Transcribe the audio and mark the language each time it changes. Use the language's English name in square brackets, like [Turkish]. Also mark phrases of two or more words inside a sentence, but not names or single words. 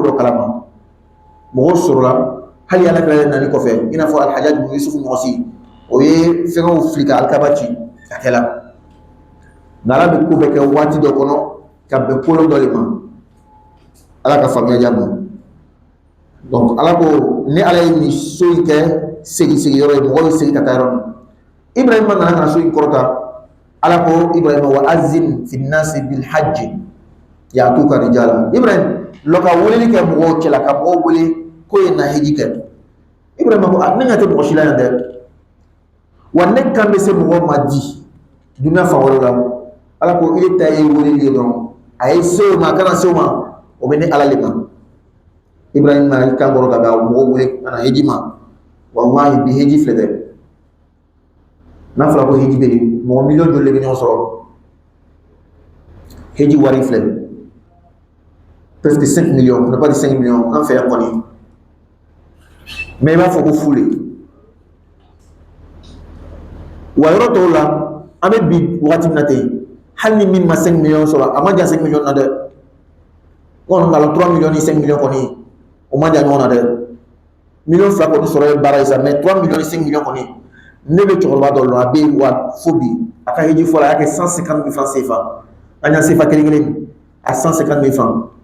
[Bambara] dɔ kalama mɔgɔw sɔrɔla hali Ala kɛra nani kɔfɛ i n'a fɔ Alhaji bin Yusufu Mɔgɔsi o ye fɛngɛw fili ka alikaba ci a kɛla nka Ala bɛ ko bɛɛ kɛ waati dɔ kɔnɔ ka bɛn kolon dɔ de ma Ala ka faamuya diya ma donc Ala ko ni Ala ye nin so in kɛ segi yɔrɔ ye mɔgɔw bɛ segin ka taa yɔrɔ min Ibrahima nana ka na so in kɔrɔta Ala ko Ibrahima [Arabic] وأذن في الناس بالحج يأتوك رجالا [Bambara] Ibrahima lɔ ka weleli kɛ mɔgɔw cɛla ka mɔgɔw wele ko ye na hiji kɛ Ibrahima ko ne ɲɛ tɛ mɔgɔ si la yan dɛ wa ne kan bɛ se mɔgɔw ma di dunuya fan wɛrɛ la Ala ko ile ta ye weleli ye dɔrɔn a ye se o ma a kana se o ma o bɛ ne Ala le ma Ibrahima i kan kɔrɔ ka bɛn mɔgɔw wele ka na hiji ma wallahi bi hiji filɛ dɛ n'a fɔra ko hiji bɛ yen mɔgɔ miliyɔn joli de bɛ ɲɔgɔn sɔrɔ hiji wari filɛ [French] presque 5 millions on n'a pas dit 5 millions [Bambara] an fɛ yan kɔni mais i b'a fɔ ko fu le wa yɔrɔ tɔw la an bɛ bi wagati min na ten hali ni min ma 5 millions sɔrɔ a ma jan 5 millions na dɛ kɔni k'a la 3 millions ni 5 millions kɔni o ma jan ɲɔgɔn na dɛ million 2 kɔni sɔrɔ ye baara ye sa mais 3 millions ni 5 millions kɔni ne bɛ cɛkɔrɔba dɔ dɔn a bɛ wa fo bi a ka hiji fɔlɔ a y'a kɛ 150 000 francs CFA an y'a CFA kelen kelen a 150 000 francs